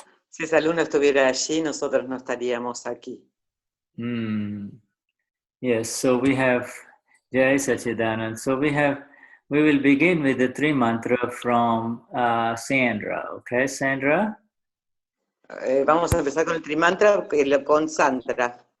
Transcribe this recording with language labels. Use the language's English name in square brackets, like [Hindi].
[Spanish] Si esa luna estuviera allí, nosotros no estaríamos aquí. [English] Yes, so we have Jai Sachidanand. So we will begin with the three mantra from Sandra. Okay, Sandra? [Spanish] Vamos a empezar con el trimantra con Sandra.